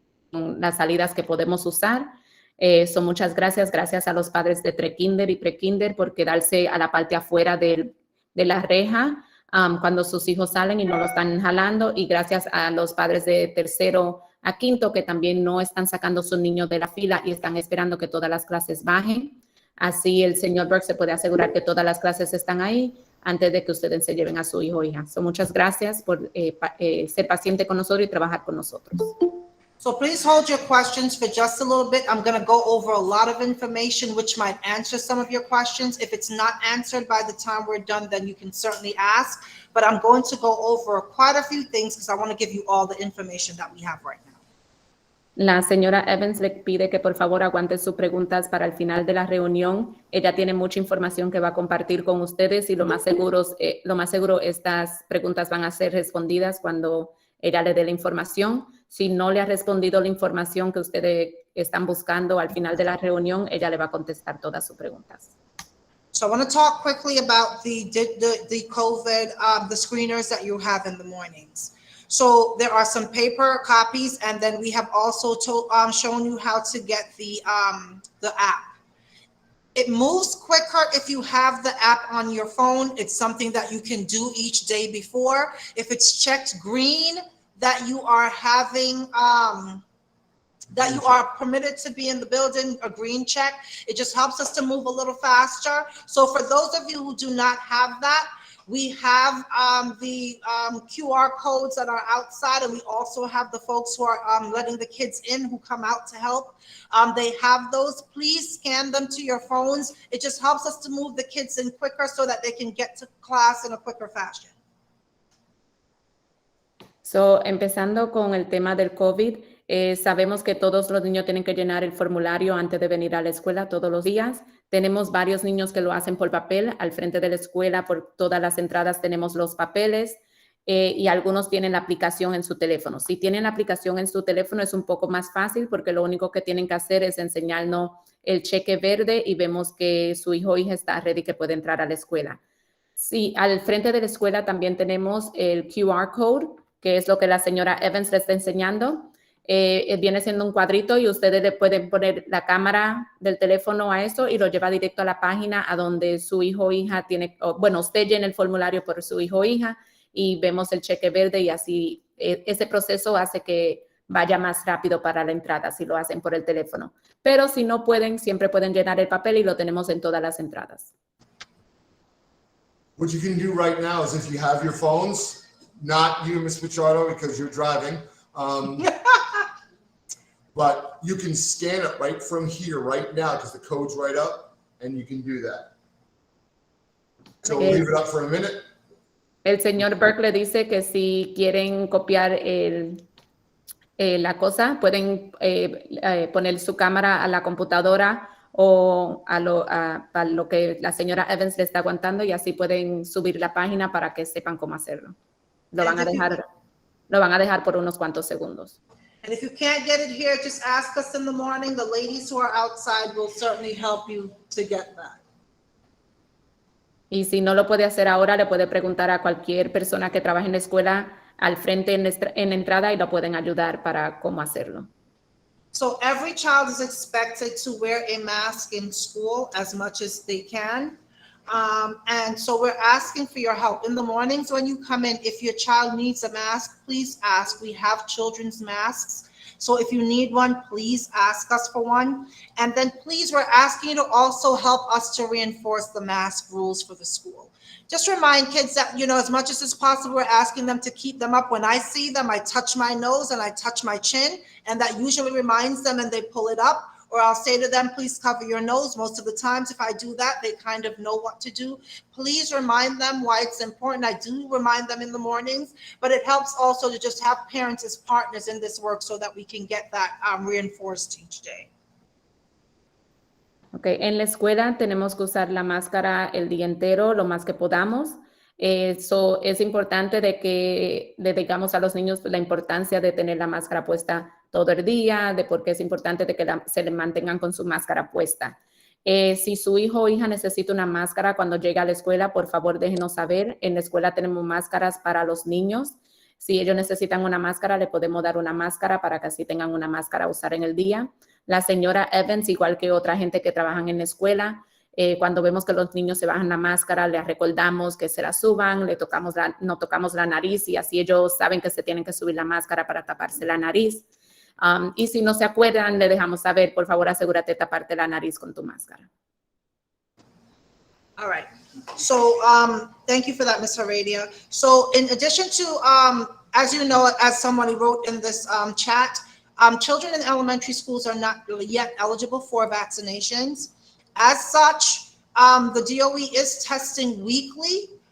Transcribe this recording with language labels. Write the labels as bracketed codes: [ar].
[es] las salidas que podemos usar. Muchas gracias a los padres de pre-kinder y pre-kinder por quedarse a la parte afuera de la reja cuando sus hijos salen y no lo están jalando, y gracias a los padres de tercero a quinto que también no están sacando sus niños de la fila y están esperando que todas las clases bajen. Así el señor Burke se puede asegurar que todas las clases están ahí antes de que ustedes se lleven a su hijo o hija. Muchas gracias por ser paciente con nosotros y trabajar con nosotros. [en] So please hold your questions for just a little bit. I'm going to go over a lot of information which might answer some of your questions. If it's not answered by the time we're done, then you can certainly ask. But I'm going to go over quite a few things because I want to give you all the information that we have right now. La señora Evans le pide que por favor aguante sus preguntas para el final de la reunión. Ella tiene mucha información que va a compartir con ustedes y lo más seguro estas preguntas van a ser respondidas cuando ella le dé la información. Si no le ha respondido la información que ustedes están buscando al final de la reunión, ella le va a contestar todas sus preguntas. So I want to talk quickly about the COVID, the screeners that you have in the mornings. So there are some paper copies, and then we have also shown you how to get the app. It moves quicker if you have the app on your phone. It's something that you can do each day before. If it's checked green, that you are having, that you are permitted to be in the building, a green check, it just helps us to move a little faster. So for those of you who do not have that, we have the QR codes that are outside, and we also have the folks who are letting the kids in who come out to help. They have those. Please scan them to your phones. It just helps us to move the kids in quicker so that they can get to class in a quicker fashion. [es] Empezando con el tema del COVID, sabemos que todos los niños tienen que llenar el formulario antes de venir a la escuela todos los días. Tenemos varios niños que lo hacen por papel. Al frente de la escuela, por todas las entradas, tenemos los papeles y algunos tienen la aplicación en su teléfono. Si tienen la aplicación en su teléfono es un poco más fácil porque lo único que tienen que hacer es enseñarnos el cheque verde y vemos que su hijo o hija está ready, que puede entrar a la escuela. Sí, al frente de la escuela también tenemos el QR code, que es lo que la señora Evans le está enseñando. Viene siendo un cuadrito y ustedes le pueden poner la cámara del teléfono a eso y lo lleva directo a la página a donde su hijo o hija tiene, usted llena el formulario por su hijo o hija y vemos el cheque verde, y así ese proceso hace que vaya más rápido para la entrada si lo hacen por el teléfono. Pero si no pueden, siempre pueden llenar el papel y lo tenemos en todas las entradas. [en] What you can do right now is if you have your phones, not you, Ms. Pichardo, because you're driving, but you can scan it right from here, right now, because the code's right up, and you can do that. So we'll leave it up for a minute. [es] El señor Burke le dice que si quieren copiar la cosa, pueden poner su cámara a la computadora o a lo que la señora Evans le está aguantando, y así pueden subir la página para que sepan cómo hacerlo. Lo van a dejar por unos cuantos segundos. [en] And if you can't get it here, just ask us in the morning. The ladies who are outside will certainly help you to get that. [es] Y si no lo puede hacer ahora, le puede preguntar a cualquier persona que trabaje en la escuela al frente en la entrada y lo pueden ayudar para cómo hacerlo. [en] So every child is expected to wear a mask in school as much as they can. And so we're asking for your help. In the mornings when you come in, if your child needs a mask, please ask. We have children's masks. So if you need one, please ask us for one. And then please, we're asking you to also help us to reinforce the mask rules for the school. Just remind kids that, as much as is possible, we're asking them to keep them up. When I see them, I touch my nose and I touch my chin, and that usually reminds them and they pull it up. Or I'll say to them, please cover your nose. Most of the times, if I do that, they kind of know what to do. Please remind them why it's important. I do remind them in the mornings, but it helps also to just have parents as partners in this work so that we can get that reinforced each day. Okay. [es] En la escuela tenemos que usar la máscara el día entero, lo más que podamos. Eso es importante de que le digamos a los niños la importancia de tener la máscara puesta todo el día, de por qué es importante de que se le mantengan con su máscara puesta. Si su hijo o hija necesita una máscara cuando llegue a la escuela, por favor déjenos saber. En la escuela tenemos máscaras para los niños. Si ellos necesitan una máscara, le podemos dar una máscara para que así tengan una máscara a usar en el día. La señora Evans, igual que otra gente que trabajan en la escuela, cuando vemos que los niños se bajan la máscara, les recordamos que se la suban, no tocamos la nariz y así ellos saben que se tienen que subir la máscara para taparse la nariz. Y si no se acuerdan, le dejamos saber, por favor, asegúrate de taparte la nariz con tu máscara. [en] All right. So thank you for that, Ms. Heredia. So in addition to, as you know, as somebody wrote in this chat, children in elementary schools are not really yet eligible for vaccinations. As such, the DOE is testing weekly.